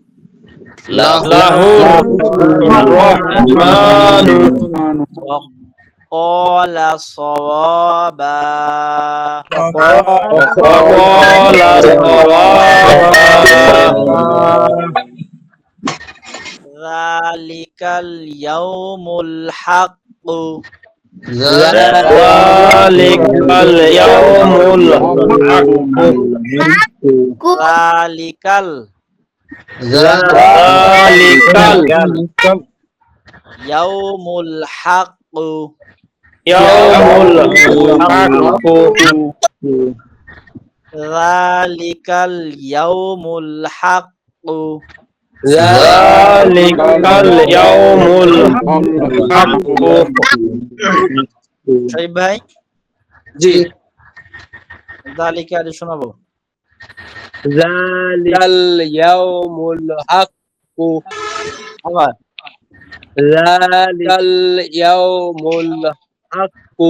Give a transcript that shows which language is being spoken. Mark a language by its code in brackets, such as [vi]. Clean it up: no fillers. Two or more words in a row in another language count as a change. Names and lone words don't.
[ar] له الرحمن وقال صوابا qala ذلك اليوم الحق ذلك اليوم ذلك اليوم الحق اليوم الحق ذلك اليوم الحق ذلك اليوم الحق [bn] শরীফ ভাই জি জালিকা আদি শোনাবো [ar] ذلك اليوم الحق [bn] আবার [ar] ذلك اليوم الحق